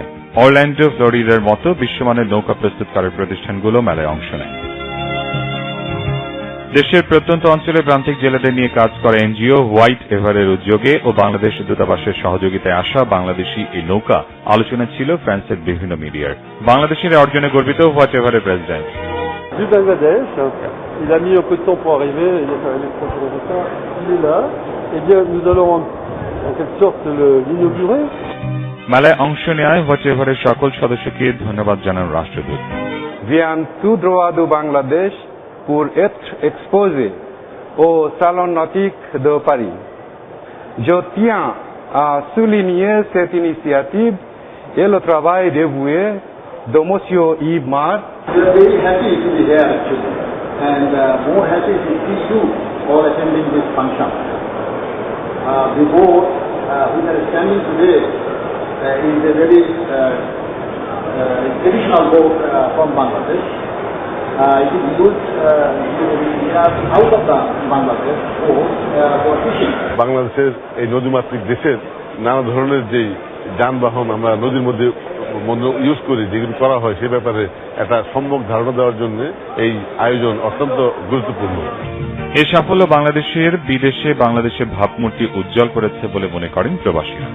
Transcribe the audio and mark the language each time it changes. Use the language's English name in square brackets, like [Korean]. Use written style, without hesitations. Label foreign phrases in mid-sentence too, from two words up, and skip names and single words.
[Bangla] অরল্যান্ডো, ফ্লোরিডার মতো বিশ্বমানের নৌকা প্রস্তুতকারক প্রতিষ্ঠানগুলো মেলায় অংশ নেয়। দেশের প্রত্যন্ত অঞ্চলে প্রান্তিক জেলেদের নিয়ে কাজ করে এনজিও হোয়াইট এভারের উদ্যোগে ও বাংলাদেশ দূতাবাসের সহযোগিতায় আসা বাংলাদেশি এই নৌকা আলোচনা ছিল ফ্রান্সের বিভিন্ন মিডিয়ার। বাংলাদেশের অর্জনে গর্বিত হোয়াইট এভারের প্রেসিডেন্ট। [French] Du Bangladesh, il a mis un peu de temps pour arriver, il est arrivé 3 jours en retard, il est là, et bien nous allons en quelque sorte l'inaugurer. [Bangla] মেলায় অংশ নেয় হোয়াইট এভারের সকল সদস্যকে ধন্যবাদ জানান রাষ্ট্রদূত। [French] Viens tout droit du Bangladesh pour être exposé au Salon nautique de Paris. Je tiens à souligner cette initiative et le travail dévoué de M. Yves Mar. [English] We are very happy to be here actually, and more happy to see you all attending this function. The boat which are standing today is a very traditional boat from Bangladesh. It is used out of the Bangladesh for fishing. [Bangla] বাংলাদেশের এই নদীমাতৃক দেশের নানা ধরনের যে যানবাহন আমরা নদীর মধ্যে ইউজ করি, যেগুলি করা হয় সে ব্যাপারে একটা সম্যক ধারণা দেওয়ার জন্য এই আয়োজন অত্যন্ত গুরুত্বপূর্ণ। এই সাফল্য বাংলাদেশের বিদেশে বাংলাদেশের ভাবমূর্তি উজ্জ্বল করেছে বলে মনে করেন প্রবাসীরা।